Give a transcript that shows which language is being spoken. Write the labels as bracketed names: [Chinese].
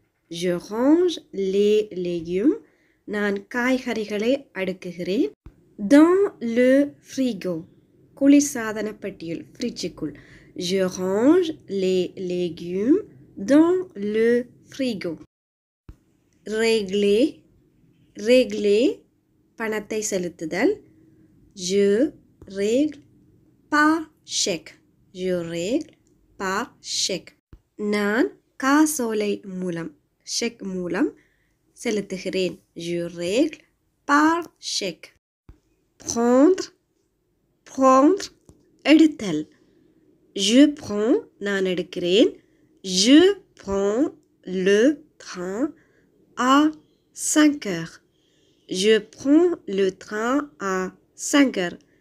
[French] Je range les légumes. [Tamil] நான் காய்கறிகளை அடுக்குகிறேன். [French] Dans le frigo. [Tamil] குளிர்சாதன பெட்டியில், ஃப்ரிட்ஜுக்குள். [French] Je range les légumes dans le frigo. Régler. Régler, [Tamil] பணத்தை செலுத்துதல். [French] Je règle par chèque. Je règle par chèque. [Tamil] நான் காசோலை மூலம், செக் மூலம் செலுத்துகிறேன். [French] Je règle par chèque. Prendre. Prendre, எடுத்தல். Je prends, [Tamil] நான் எடுக்கிறேன். [French] Je prends le train à 5 heures. Je prends le train à 5 heures.